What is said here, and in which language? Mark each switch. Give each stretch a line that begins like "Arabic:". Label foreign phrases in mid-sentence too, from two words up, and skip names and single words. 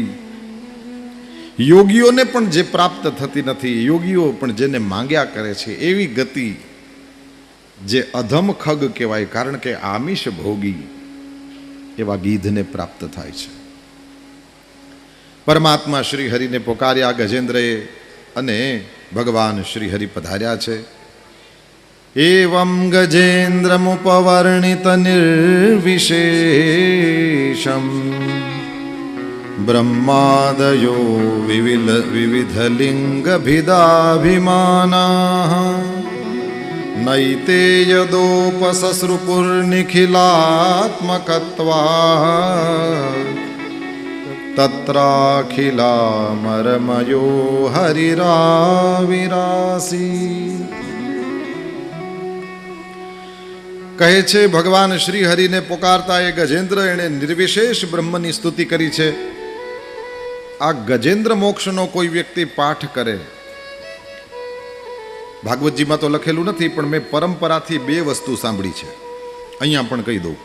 Gujarati: યોગીઓને પણ જે પ્રાપ્ત થતી નથી, યોગીઓ પણ જેને માંગ્યા કરે છે એવી ગતિ જે અધમ ખગ કહેવાય, કારણ કે આમિષ ભોગી એવા ગીધને પ્રાપ્ત થાય છે. પરમાત્મા શ્રી હરિને પોકાર્યા ગજેન્દ્રએ અને ભગવાન શ્રી હરિ પધાર્યા છે.
Sanskrit: एवं गजेन्द्रमुपवर्णित निर्विशेषं ब्रह्मादयो विविधलिङ्गभिदाभिमानाः नैते यदोपससृपुर्निखिलात्मकत्वात् तत्राखिलामरमयो हरिराविरासी.
Gujarati: કહે છે ભગવાન શ્રી હરિને પોકારતા એ ગજેન્દ્ર એણે નિર્વિશેષ બ્રહ્મની સ્તુતિ કરી છે. આ ગજેન્દ્ર મોક્ષનો કોઈ વ્યક્તિ પાઠ કરે, ભાગવતજીમાં તો લખેલું નથી પણ મેં પરંપરાથી બે વસ્તુ સાંભળી છે, અહીંયા પણ કહી દઉં.